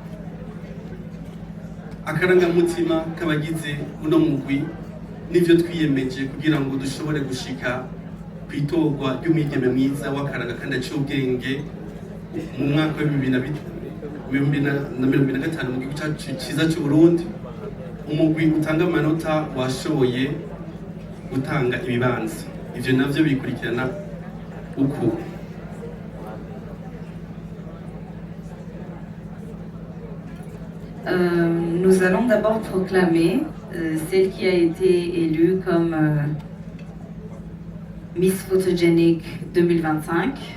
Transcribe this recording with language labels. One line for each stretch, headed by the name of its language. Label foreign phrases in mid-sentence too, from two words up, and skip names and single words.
Rundi: akarangamutima k'abagize uno mugwi n'ivyo twiyemeje kugira ngo dushobore gushika kwitorwa ry'umwigeme mwiza w'akaranga kandi aciye ubwenge mu mwaka wa 2025 mu gihugu cyacu cyiza cy'u Burundi. Umugwi utanga amanota washoboye gutanga ibibanza, ivyo navyo bikurikirana uko
French: nous allons d'abord proclamer celle qui a été élue comme Miss Photogenic 2025.